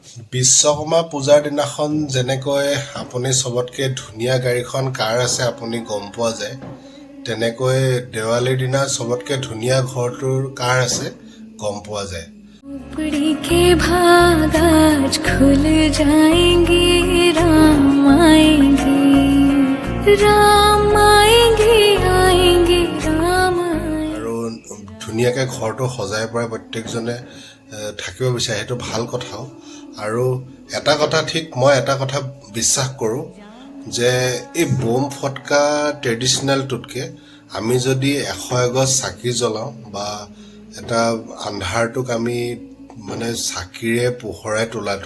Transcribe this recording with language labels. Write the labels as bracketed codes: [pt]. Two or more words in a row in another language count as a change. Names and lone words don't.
[as] বিশ্বকৰ্মা পূজাৰ দিনাখন যেনেকৈ আপুনি সবতকৈ ধুনীয়া গাড়ীখন কাৰ আছে আপুনি গম পোৱা যায়, তেনেকৈ দেৱালীৰ দিনা সবতকৈ ধুনীয়া ঘৰটোৰ কাৰ আছে গম পোৱা যায়। [hi] झोपड़ी के भाग आज खुल जाएंगे, राम आएंगे, राम आएंगे, आएंगे राम आएंगे। [as] আৰু ধুনীয়াকৈ ঘৰটো সজাই পৰাই প্ৰত্যেকজনে থাকিব বিচাৰে, সেইটো ভাল কথাও। আৰু এটা কথা ঠিক, মই এটা কথা বিশ্বাস কৰোঁ যে এই বোম ফটকা ট্ৰেডিশ্যনেলটোতকৈ আমি যদি 100 এগছ চাকি জ্বলাওঁ বা এটা আন্ধাৰটোক আমি মানে চাকিৰে পোহৰাই তোলাটো